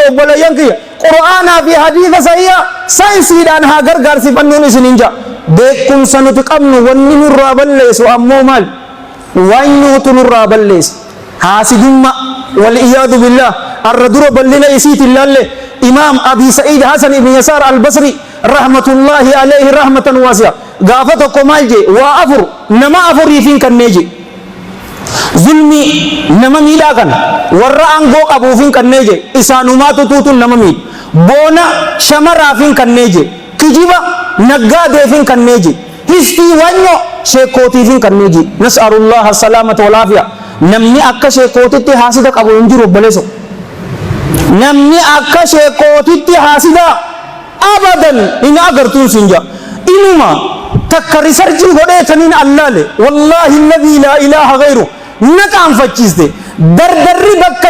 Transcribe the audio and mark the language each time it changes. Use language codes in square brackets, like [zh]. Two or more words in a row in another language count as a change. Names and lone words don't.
[om] obboleeyyan kiyya qur'aanaa fi hadiisa sahiha saayinsiidhaan haa gargaarsifannuun isiniin ja'a beekumsa nuti qabnu wanni nurraa balleessu ammoo maal waan nuti nurraa balleessu haasidumma wal'iyaadu billah arra dura bal'ina isiitiin laalle imaam Abi Sa'iid Hasan ibn Yasaar al-Basri [ar] رحمة الله عليه رحمة واسعة [om] gaafa tokko maal je waa afur nama afuriifin kannee je zulmi nama miidhaa kana warra aangoo qabuufin kannee je isaanumaatu tuutuun nama miidha boona shamaraafin kannee je kijiba naggaadeefin kannee je histii wanyo sheekootiifin kannee je [ar] نسأل الله السلامة والعافية [om] namni akka sheekootitti haasida qabu hin jiru obboleesso namni akka sheekootitti haasida abadan hin agartuun sinja inuma takka risarjii godheetaniin allaale [ar] والله الذي لا إله غيره [om] naqaan fachiiste dardarri bakka